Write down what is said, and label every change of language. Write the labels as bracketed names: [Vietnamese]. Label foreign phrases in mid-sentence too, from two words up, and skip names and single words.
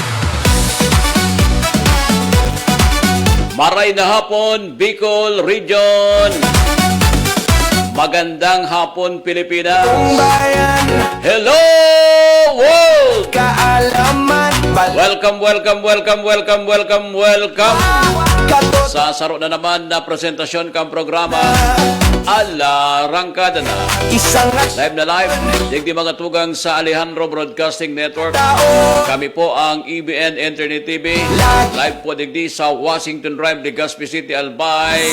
[Bikol] Maray na hapon, Bicol Region. [Filipino] Magandang hapon, Pilipinas. Kung bayan, [English] Hello, world! [Filipino] kaalaman, [English] Welcome, welcome, welcome, welcome, welcome, welcome. katot, [Bikol] Sa saro na naman na presentasyon kang programa, Ala Rangkada na. [Filipino] isang [Bikol] Live na live, digdi mga tugang sa Alejandro Broadcasting Network. [Filipino] tao. [Bikol] Kami po ang EBN Internet TV. Live po digdi sa Washington Drive, Legazpi City, Albay,